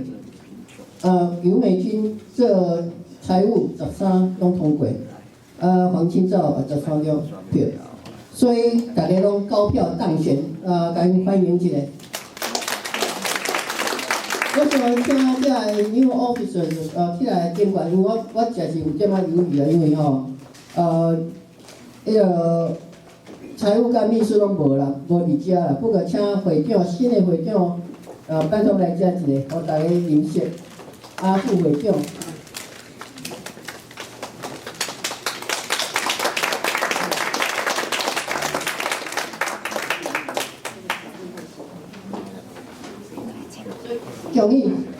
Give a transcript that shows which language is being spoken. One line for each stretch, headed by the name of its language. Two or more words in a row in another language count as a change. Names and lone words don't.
Min Nan Chinese: 尤美君这财务13拢通过。黄清照13张票，所以大家拢高票当选。甲因欢迎一下。我想请这
English: new officers
Min Nan Chinese: 起来监管，因为我真是有点仔犹豫啊，因为迄个财务甲秘书拢无啦，无伫遮啦。不过请会长，新的会长，拜托来遮一个，互大家认识。副会长。恭喜！